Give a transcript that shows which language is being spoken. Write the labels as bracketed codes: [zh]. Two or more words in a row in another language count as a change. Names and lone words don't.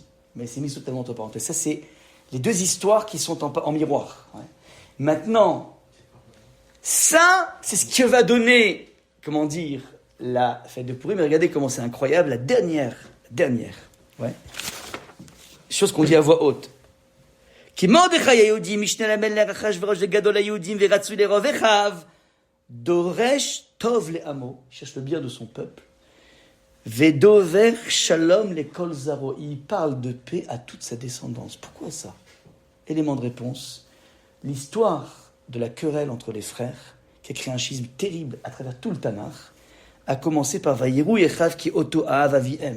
[fr] Mais elle s'est mise totalement entre parenthèses. Ça, c'est les deux histoires qui sont en miroir. Ouais. Maintenant, ça, c'est ce qui va donner, comment dire, la fête de Purim. Mais regardez comment c'est incroyable, la dernière, ouais, chose qu'on dit à voix haute. [he] כי מרדכי יהודי משנה למלך אחשורוש גדול יהודים ורצוי לרב אחיו דורש טוב לעמו, [fr] il cherche le bien de son peuple, [he] ודובר שלום לכל זרעו, [fr] il parle de paix à toute sa descendance. Pourquoi ça? Élément de réponse, l'histoire de la querelle entre les frères, qui a créé un schisme terrible à travers tout le Tanakh, a commencé par [he] ויראו אחיו כי אותו אהב אביהם.